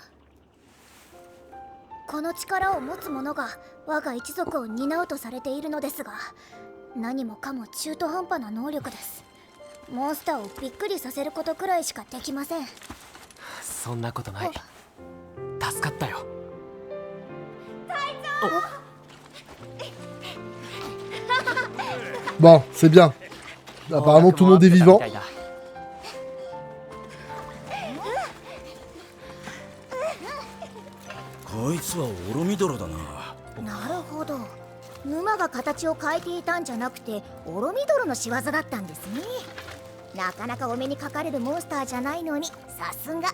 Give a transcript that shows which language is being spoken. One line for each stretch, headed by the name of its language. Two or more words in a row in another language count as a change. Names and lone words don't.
Japanese: この力を持つ者が我が一族を担うとされているのですが、何もかも中途半端な能力です。モンスターをびっくりさせることくらいしかできません。そんなことない。助かったよ。
French: Bon, c'est bien. Apparemment, tout le monde est vivant.
Japanese: こいつはオロミドロだな。なるほど。沼が形を変えていたんじゃなくてオロミドロの仕業だったんですね。なかなかお目にかかれるモンスターじゃないのに、さすが。